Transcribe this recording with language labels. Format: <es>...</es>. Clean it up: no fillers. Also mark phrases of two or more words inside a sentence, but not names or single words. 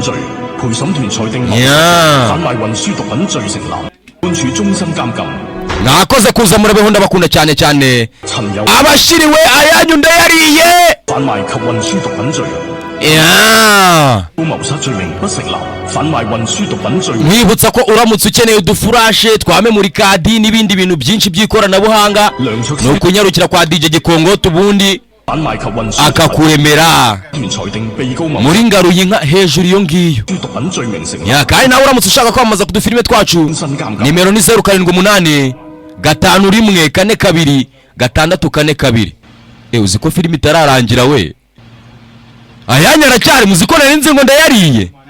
<yue>陪審團裁定販賣運輸毒品罪成立，判處終身監禁。</yue> <rw>mwakoze kuza murabeho ndabakunda cyane cyane abashiriwe ayanyu ndayariye</rw> <yue>販賣及運輸毒品罪。謀殺罪名不成立，販賣運輸毒品罪。</yue> <rw>mwibutsa ko uramutse ukeneye udufurashe twa</rw> <en>memory card</en> <rw>n'ibindi bintu byinshi by'ikoranabuhanga no kunyarukira kwa DJ Gikongoto ubundi akakuremera muri Ngaruyinka hejuru iyo ngiyo kandi nawe uramutse ushaka kwamamaza ku dufilime twacu nimero ni 078 51 42 642 uzi ko filime itararangira we ayanya aracyari muziko narinze ngo ndayariye</rw>